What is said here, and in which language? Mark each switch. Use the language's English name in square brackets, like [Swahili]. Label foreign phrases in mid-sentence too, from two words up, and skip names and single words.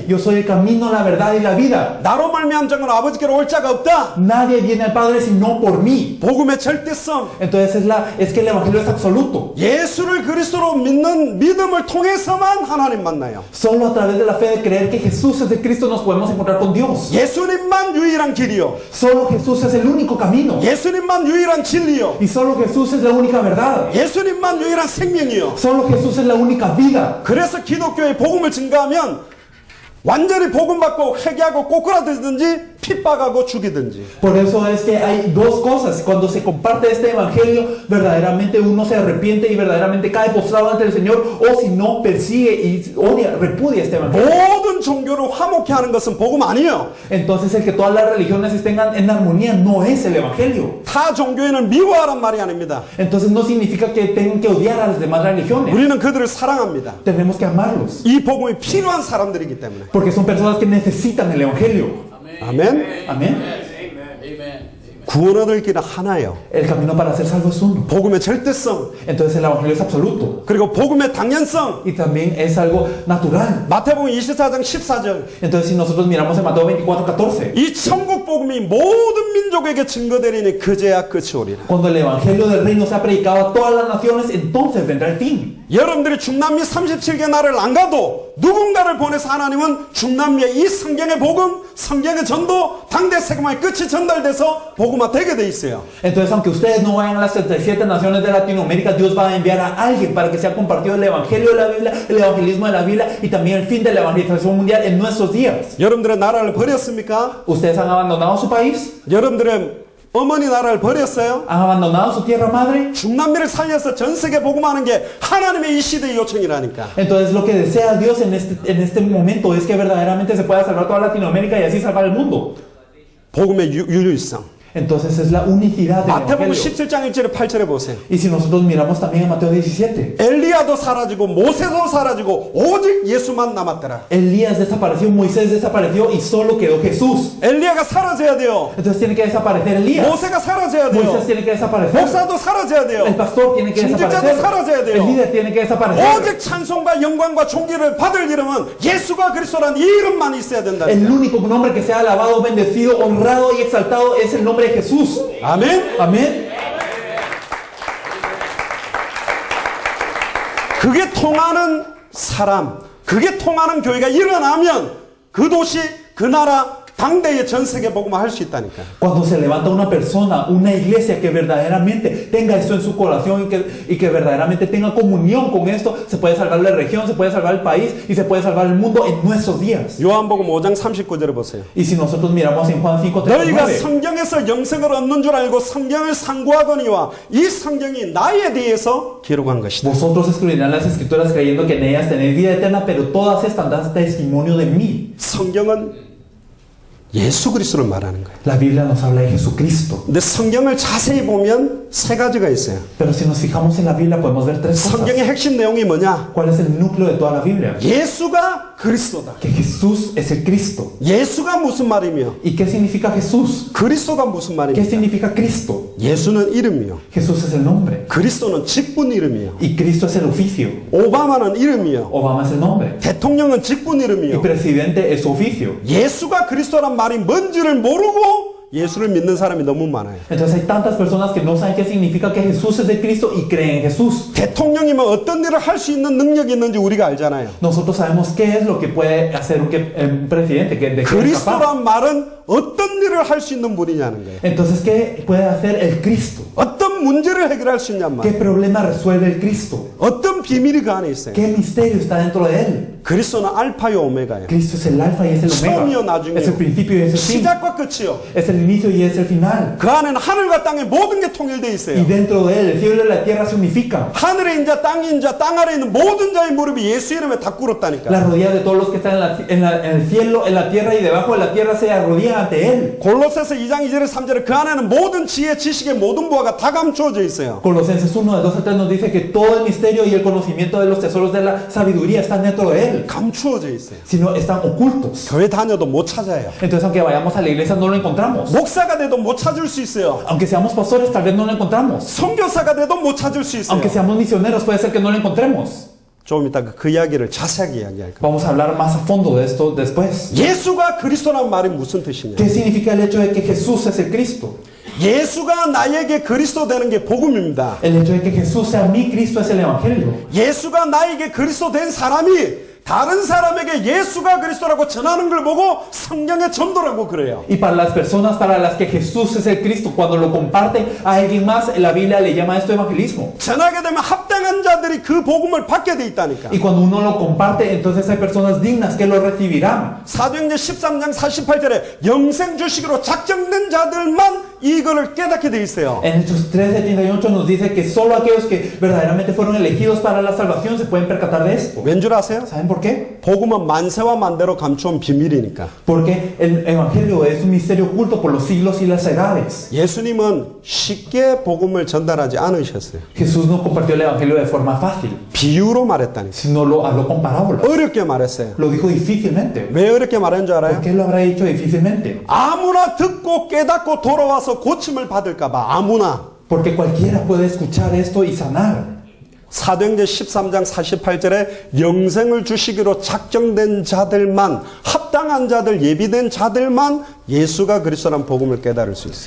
[Spanish] Yo soy el camino, la verdad y la vida. [Korean] 나로 말미암 자는 아버지께로 올 자가 없다. [Spanish] Nadie viene al Padre sino por mí. [Korean] 복음의 절대성. [Spanish] Entonces es que el Evangelio es absoluto. [Korean] 예수를 그리스도로 믿는 믿음을 통해서만 하나님 만나요. [Spanish] Solo a través de la fe de creer que Jesús es de Cristo nos podemos encontrar con Dios. [Korean] 예수님만 유일한 길이요. [Spanish] Solo Jesús es el único camino. [Korean] 예수님만 유일한 진리요. [Spanish] Y solo Jesús es la única verdad. [Korean] 예수님만 유일한 생명이요. [Spanish] Solo Jesús es la única vida. [Korean] 그래서 기독교의 복음을 증가하면 완전히 복음 받고 회개하고 꼬꾸라들든지 핍박하고 죽이든지. [Spanish] Por eso es que hay dos cosas. Cuando se comparte este evangelio, verdaderamente uno se arrepiente y verdaderamente cae postrado ante el Señor, o si no, persigue y odia, repudia este evangelio. [Korean] 모든 종교를 화목케 하는 것은 복음 아니에요. [Spanish] Entonces el que todas las religiones estén en armonía no es el evangelio. [Korean] 타 종교에는 미워하란 말이 아닙니다. [Spanish] Entonces no significa que tengan que odiar a las demás religiones. [Korean] 우리는 그들을 사랑합니다. [Spanish] Tenemos que amarlos. [Korean] 이 복음이 필요한 사람들이기 때문에. [Spanish] Porque son personas que necesitan el evangelio. [Korean] 아멘. [Spanish] Amén. [Korean] 구원 얻을 길은 하나예요. [Spanish] El camino para ser salvo es uno. [Korean] 복음의 절대성. [Spanish] Entonces el evangelio es absoluto. [Korean] 그리고 복음의 당연성. [Spanish] Y también es algo natural. [Korean] 마태복음 24장 14절. [Spanish] Entonces si nosotros miramos en Mateo 24:14. [Korean] 이 천국 복음이 모든 민족에게 증거되리니 그제야 끝이 오리라. [Spanish] Cuando el evangelio del reino sea predicado a todas las naciones, entonces vendrá el fin. [Korean] 여러분들이 중남미 37개 나라를 안 가도 누군가를 보내서 하나님은 중남미의 이 성경의 복음, 성경의 전도, 당대 세계만의 끝이 전달돼서 복음화되게 돼 있어요. [Spanish] Entonces, aunque ustedes no vayan a las 37 naciones de Latinoamérica, Dios va a enviar a alguien para que sea compartido el evangelio de la Biblia, el evangelismo de la Biblia y también el fin de la evangelización mundial en nuestros días. [Korean] 여러분들의 나라를 버렸습니까? [Spanish] ¿Ustedes han abandonado su país? [Korean] 여러분들의 어머니 나라를 버렸어요? [Spanish] ¿Han abandonado su tierra madre? [Korean] 중남미를 살려서 전 세계 복음하는 게 하나님의 이 시대의 요청이라니까. [Spanish] Entonces lo que desea Dios en este momento es que verdaderamente se pueda salvar toda Latinoamérica y así salvar el mundo. [Korean] 복음의 유일성. [Spanish] Entonces es la unicidad del [Korean] 마태복음 [Spanish] evangelio. [Korean] 17장 1절에 8절에 보세요. [Spanish] Y si nosotros miramos también en Mateo 17. [Korean] 엘리야도 사라지고 모세도 사라지고 오직 예수만 남았더라. [Spanish] Elías desapareció, Moisés desapareció y solo quedó Jesús. [Korean] 엘리야가 사라져야 돼요. [Spanish] Entonces tiene que desaparecer Elías. [Korean] 모세가 사라져야 돼요. [Spanish] Moisés tiene que desaparecer. [Korean] 목사도 사라져야 돼요. [Spanish] El pastor tiene que [Korean] 중직자도 [Spanish] desaparecer. [Korean] 사라져야 돼요. [Spanish] El líder tiene que desaparecer. [Korean] 오직 찬송과 영광과 존귀를 받을 이름은 예수가 그리스도라는 이 이름만 있어야 된다. [Spanish] El único nombre que sea alabado, bendecido, honrado y exaltado es el nombre de Jesús. [Korean] 아멘. [Spanish] Amén. [Korean] 그게 통하는 사람, 그게 통하는 교회가 일어나면 그 도시, 그 나라, 당대의 전 세계 복음을 할 수 있다니까. [Spanish] Cuando se levanta una persona, una iglesia que verdaderamente tenga esto en su corazón y que verdaderamente tenga comunión con esto, se puede salvar la región, se puede salvar el país y se puede salvar el mundo en nuestros días. [Korean] 요한복음 5장 39절을 보세요. [Spanish] Y si nosotros miramos en Juan [Korean] 너희가 [Spanish] 5:39, [Korean] 성경에서 영생을 얻는 줄 알고 성경을 상고하거니와 이 성경이 나에 대해서 기록한 것이다. [Spanish] vosotros escribirán las escrituras creyendo que en ellas tenéis vida eterna, pero todas estas dan testimonio de mí. [Korean] 성경은 예수 그리스도를 말하는 거예요. [Spanish] La Biblia nos habla de Jesucristo. [Korean] 근데 성경을 자세히 보면 세 가지가 있어요. [Spanish] Pero si nos fijamos en la Biblia podemos ver tres cosas. [Korean] 성경의 핵심 내용이 뭐냐? [Spanish] ¿Cuál es el núcleo de toda la Biblia? [Korean] 예수가 그리스도다. [Spanish] Que Jesús es el Cristo. [Korean] 예수가 무슨 말이며 [Spanish] ¿Y qué significa Jesús? [Korean] 그리스도가 무슨 [Spanish] ¿Qué [Korean] 말입니까? [Spanish] significa Cristo? [Korean] 예수는 이름이요. [Spanish] Jesús es el nombre. [Korean] 그리스도는 직분 이름이요. [Spanish] Y Cristo es el oficio. [Korean] 오바마는 이름이요. [Spanish] Obama es el nombre. [Korean] 대통령은 직분 [Spanish] Y [Korean] 이름이요. [Spanish] presidente es su oficio. [Korean] 예수가 그리스도란 말이 뭔지를 모르고 예수를 믿는 사람이 너무 많아요. [Spanish] Entonces hay tantas personas que no saben qué significa que Jesús es el Cristo y creen en Jesús. [Korean] 대통령이면 어떤 일을 할 수 있는 능력이 있는지 우리가 알잖아요. [Spanish] Nosotros sabemos qué es lo que puede hacer un presidente, de qué es capaz. [Korean] 그리스도란 말은 어떤 일을 할 수 있는 분이냐는 거예요. [Spanish] Entonces, ¿qué puede hacer el Cristo? [Korean] 어떤 문제를 해결할 수 있냔 [Spanish] ¿Qué [Korean] 말이에요. [Spanish] problema resuelve el Cristo? [Korean] 어떤 비밀이 그 안에 있어요. [Spanish] ¿Qué misterio está dentro de él? [Korean] 그리스도는 알파요 오메가예요. [Spanish] Cristo es el alfa y es el [Korean] 처음이요 [Spanish] omega. [Korean] 나중이요. [Spanish] Es el principio y es el fin. [Korean] 시작과 끝이요. [Spanish] Es el inicio y es el final. [Korean] 그 안에는 하늘과 땅의 모든 게 통일되어 [Spanish] Y [Korean] 있어요. [Spanish] dentro de él, el cielo y la tierra se unifican. [Korean] 하늘의 인자 땅의 인자 땅 아래에 있는 모든 자의 무릎이 예수 이름에 다 꿇었다니까. [Spanish] Las rodillas de todos los que están en el cielo, en la tierra y debajo de la tierra se arrodillan ante él. [Korean] 골로새서 2장 2절에 3절에 그 안에는 모든 지혜 지식의 모든 부하가 다 감추어져 있어요. [Spanish] Colosenses 1, de 2 a 3 nos dice que todo el misterio y el conocimiento de los tesoros de la sabiduría están dentro de él, [Korean] 감추어져 있어요. [Spanish] sino están ocultos. [Korean] 교회 다녀도 못 찾아요. [Spanish] Entonces, aunque vayamos a la iglesia, no lo encontramos. [Korean] 목사가 돼도 못 찾을 수 있어요. [Spanish] Aunque seamos pastores, tal vez no lo encontramos. [Korean] 선교사가 돼도 못 찾을 수 있어요. [Spanish] Aunque seamos misioneros, puede ser que no lo encontremos. [Korean] 좀 이따 그 이야기를 자세하게 이야기할 거예요. [Spanish] Vamos a hablar más a fondo de esto después. [Korean] 예수가 그리스도라는 말이 무슨 뜻이냐? [Spanish] ¿Qué significa el hecho de que Jesús es el Cristo? [Korean] 예수가 나에게 그리스도 되는 게 복음입니다. [Spanish] El hecho de que Jesús sea mi Cristo es el Evangelio. [Korean] 예수가 나에게 그리스도 된 사람이 다른 사람에게 예수가 그리스도라고 전하는 걸 보고 성경의 전도라고 그래요. [Spanish] Y para las personas para las que Jesús es el Cristo, cuando lo comparten a alguien más, la Biblia le llama esto evangelismo. [Korean] 전하게 되면 합당한 자들이 그 복음을 받게 돼 있다니까. [Spanish] Y cuando uno lo comparte, entonces hay personas dignas que lo recibirán. [Korean] 사도행전 13장 48절에 영생 주시기로 작정된 자들만 이거를 깨닫게 돼 있어요. [Spanish] En Hechos 3:78 nos dice que solo aquellos que verdaderamente fueron elegidos para la salvación se pueden percatar de esto. [Korean] 왠 줄 아세요? [Spanish] ¿Saben por qué? [Korean] 복음은 만세와 만대로 감추온 비밀이니까. [Spanish] Porque el evangelio es un misterio oculto por los siglos y las edades. [Korean] 예수님은 쉽게 복음을 전달하지 않으셨어요. [Spanish] Jesús no compartió el evangelio de forma fácil, [Korean] 비유로 말했다니까. [Spanish] sino lo habló con parábolas. [Korean] 어렵게 말했어요. [Spanish] Lo dijo difícilmente. [Korean] 왜 어렵게 말한 줄 [Spanish] ¿Por [Korean] 알아요? [Spanish] qué lo habrá dicho difícilmente? [Korean] 아무나 듣고 깨닫고 돌아와서 고침을 받을까봐. 아무나. [Spanish] Porque cualquiera puede escuchar esto y sanar. [Korean] 사도행전 13장 48절에 영생을 주시기로 작정된 자들만, 합당한 자들, 예비된 자들만 예수가 그리스도라는 복음을 깨달을 수 있어요.